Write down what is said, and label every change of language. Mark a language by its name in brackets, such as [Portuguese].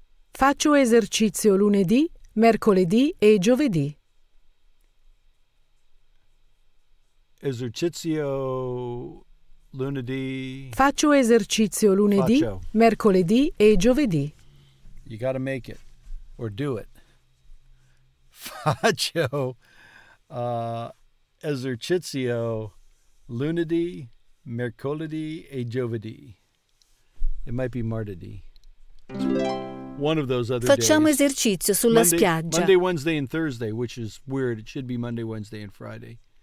[Italian] Faccio esercizio lunedì, mercoledì e giovedì. Esercizio lunedì. Faccio esercizio lunedì, mercoledì e giovedì. [English] You gotta make it or do it. [Italian] Faccio esercizio lunedì, mercoledì e giovedì. [English] It might be martedì. One of those other [Italian] Facciamo [English] days. [Italian] esercizio sulla spiaggia. [English] Monday, Wednesday, and Thursday, which is weird. It should be Monday, Wednesday, and Friday.